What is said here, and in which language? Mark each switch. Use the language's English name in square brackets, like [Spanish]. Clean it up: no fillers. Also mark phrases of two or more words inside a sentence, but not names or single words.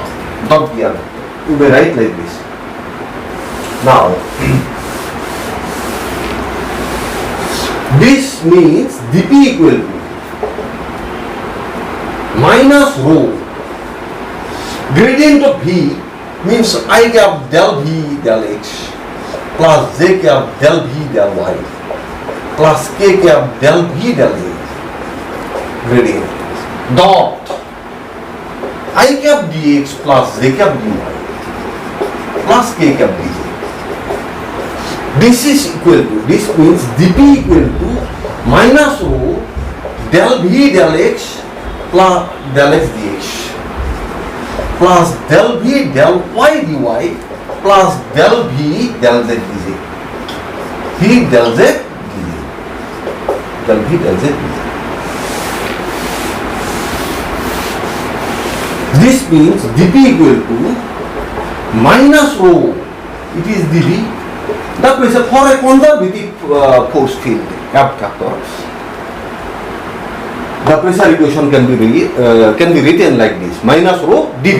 [English] You may write like this. Now, this means dP equal to minus rho gradient of V means I cap del V del x plus j cap del V del y plus k cap del V del z gradient dot I cap dx plus j cap dy plus k cap dz. This is equal to, this means dP equal to minus rho del V del x plus del x dx plus del V del y dy plus del V del z dz. V del z dz. Del V del z dz. This means dP equal to minus rho, it is dV, the pressure for a conservative force field, F vector. The pressure equation can be written like this: minus rho dV.